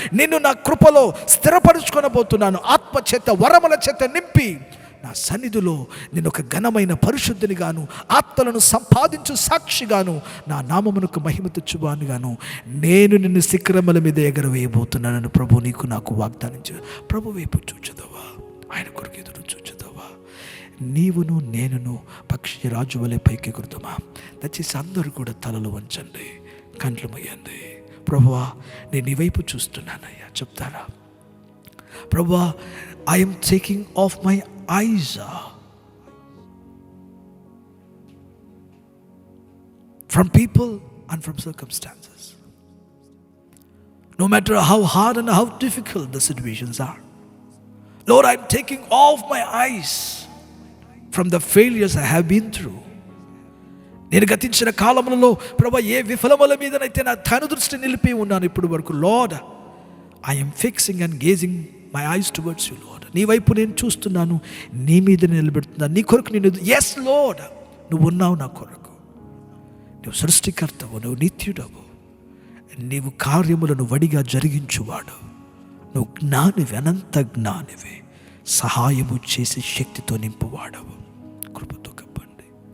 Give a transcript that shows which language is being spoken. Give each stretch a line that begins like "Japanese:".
Telugu: నిన్ను నా కృపలో స్థిరపరుచుకొనబోతున్నాను. ఆత్మ చేత వరముల చేత నింపి నా సన్నిధిలో నేను ఒక ఘనమైన పరిశుద్ధినిగాను, ఆత్మలను సంపాదించు సాక్షిగాను, నా నామమునకు మహిమ తెచ్చువానిగాను నేను నిన్ను శిఖరముల మీద ఎగరవేయబోతున్నానని ప్రభు నీకు నాకు వాగ్దానించు. ప్రభు వైపు చూచుదవా? ఆయన కొరకు ఎదురు చూచుదవా? నీవును నేనును పక్షి రాజు వలె పైకి ఎగురుతామా? దయచేసి అందరూ కూడా తలలు వంచండి, కంట్లు మొయ్యండి. ప్రభువా, నేను నీ వైపు చూస్తున్నానయ్యా చెప్తారా?
English: ప్రభువా, I'm taking off my eyes from people and from circumstances. No matter how hard and how difficult the situations are, Lord, I'm taking off my eyes from the failures I have been through.
Telugu: నేను గతించిన కాలంలో ప్రభువా ఏ విఫలముల మీదనైతే నా కనుదృష్టి నిలిపి ఉన్నాను ఇప్పటి వరకు,
English: Lord, I am fixing and gazing my eyes towards you, Lord.
Telugu: నీ వైపు నేను చూస్తున్నాను, నీ మీద నిలబెడుతున్నాను, నీ కొరకు నేను. ఎస్ లార్డ్, నువ్వు ఉన్నావు నా కొరకు. నువ్వు సృష్టికర్తవు, నువ్వు నిత్యుడవు, నీవు కార్యములను వడిగా జరిగించువాడు, నువ్వు జ్ఞానివి, అనంత జ్ఞానివి, సహాయము చేసి శక్తితో నింపువాడవు. కృపతో కప్పండి.